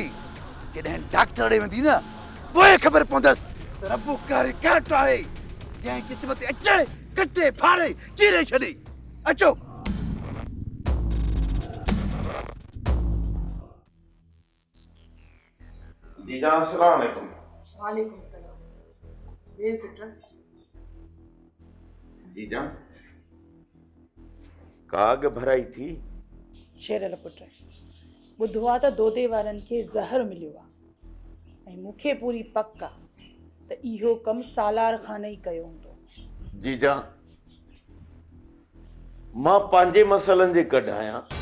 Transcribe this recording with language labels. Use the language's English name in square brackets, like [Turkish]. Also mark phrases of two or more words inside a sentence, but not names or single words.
[Sindhi] जॾहिं डॉक्टर ॾे वेंदी न, पोइ ख़बर पवंदसि त रब्बू कारी काट आहे, जंहिं क़िस्मत अचे कटे फाड़े चीरे छॾे। अचो। जीजा [Arabic] السلام عليكم. وعليكم سلام. [Sindhi] ये पुत्र जीजा काग भराई थी? शेरल पुत्र ॿुधो आहे त दोदे वारनि खे ज़हर मिलियो आहे ऐं मूंखे पूरी पक आहे त इहो कमु सालार खान ई कयो हूंदो। जीजा मां पंहिंजे मसइलनि जे कढ आहियां।